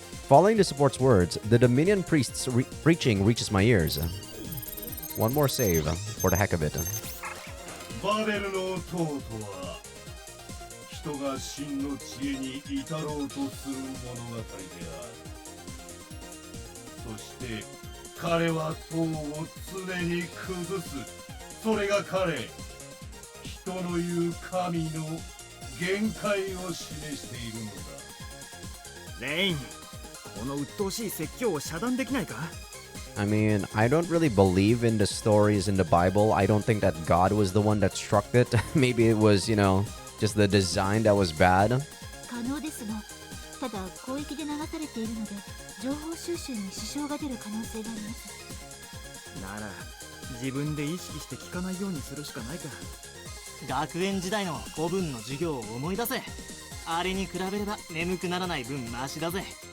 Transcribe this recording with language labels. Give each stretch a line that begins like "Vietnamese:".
English: Following the support's words, the Dominion priest's preaching reaches my ears. One more save, for the heck of it.
Japanese: バベルの塔とは人が真の知恵に至ろうとする物語である。そして彼は塔を常に崩す。それが彼、人の言う神の限界を示しているのだ。レイン、この鬱陶しい説教を遮断できないか?
English: I mean, I don't really believe in the stories in the Bible. I don't think that God was the one that struck it. Maybe it was, you know, just the design that was bad.
Japanese: 可能ですが、ただ広域で流されているので、情報収集に支障が出る可能性があります。なら、自分で意識して聞かないようにするしかないか。学園時代の古文の授業を思い出せ。あれに比べれば眠くならない分マシだぜ。